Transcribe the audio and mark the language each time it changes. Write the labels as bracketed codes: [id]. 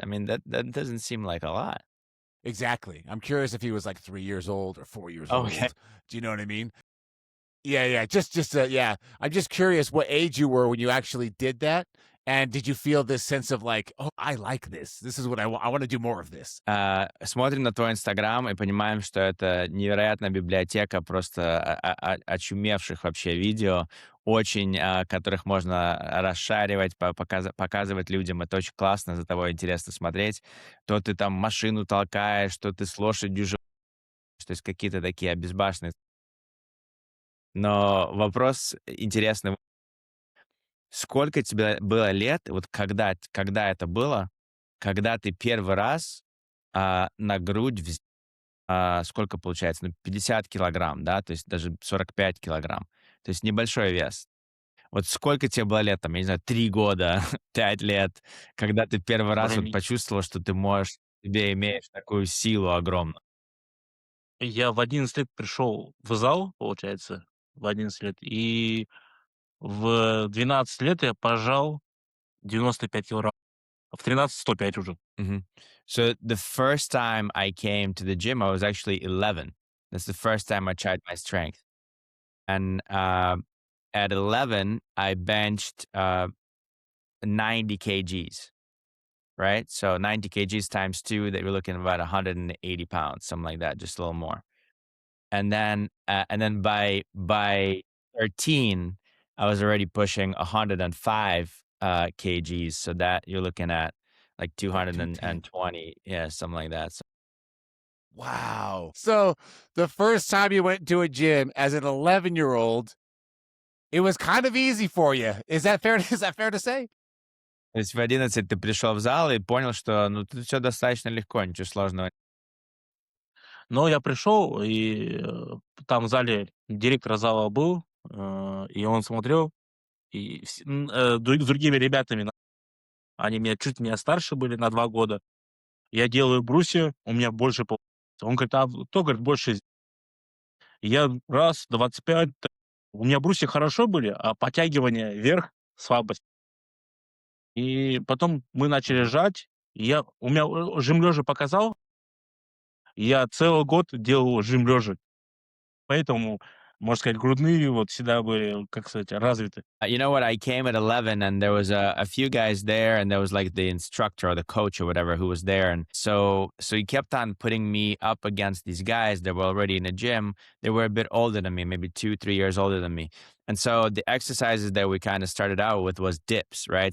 [en] I mean, that doesn't seem like a lot. Exactly. I'm curious if he was like 3 years old or 4 years Okay. old. Do you know what I mean? Yeah. Yeah. I'm just curious what age you were when you actually did that. And did you feel this sense of like, oh, I like this. This is what I want. I want to do more of this. [ru] Смотрим на твой Инстаграм и понимаем, что это невероятная библиотека просто очумевших вообще видео, очень, которых можно расшаривать, показывать людям. Это очень классно, за тобой интересно смотреть. То ты там машину толкаешь, то ты с лошадью то есть какие-то такие обезбашенные. Но вопрос интересный. Сколько тебе было лет, вот когда это было, когда ты первый раз на грудь сколько получается? Ну, 50 килограмм, да, то есть даже 45 килограмм. То есть небольшой вес. Вот сколько тебе было лет, там, я не знаю, 3 года, 5 лет, когда ты первый раз вот Смотри, почувствовал, что ты можешь, тебе имеешь такую силу огромную? я в 11 лет пришел в зал, получается, в 11 лет, и в 12 лет я пожал 95 килограмм, а в 13 105 уже. Mhm. [en] So the first time I came to the gym, I was actually 11. That's the first time I tried my strength. And at 11, I benched 90 kgs, right? So 90 kgs times two, that you're looking at about 180 pounds, something like that, just a little more. And then by 13, I was already pushing 105 kgs. So that you're looking at like Like 210. 220, yeah, something like that. So Wow. So the first time you went to a gym as an 11-year-old, it was kind of easy for you. Is that fair? Is that fair to say? [ru] то есть в 11 ты пришел в зал и понял, что ну тут все достаточно легко, ничего сложного. Но я пришел, и там в зале директор зала был, и он смотрел, и с другими ребятами, они чуть меня старше были на 2 года. Я делаю брусья, у меня больше получается. Он говорит: "А кто, говорит, больше?" Я раз, 25, у меня брусья хорошо были, а подтягивания вверх слабость. И потом мы начали Мгм. жать, у меня жим лежа показал, я целый год делал жим лежа. Поэтому, можно сказать, грудные вот всегда были, как сказать, развиты. [en] You know what? I came at 11 and there was a few guys there and there was like the instructor or the coach or whatever who was there. And so he kept on putting me up against these guys that were already in the gym. They were a bit older than me, maybe 2, 3 years older than me. And so the exercises that we kind of started out with was dips, right?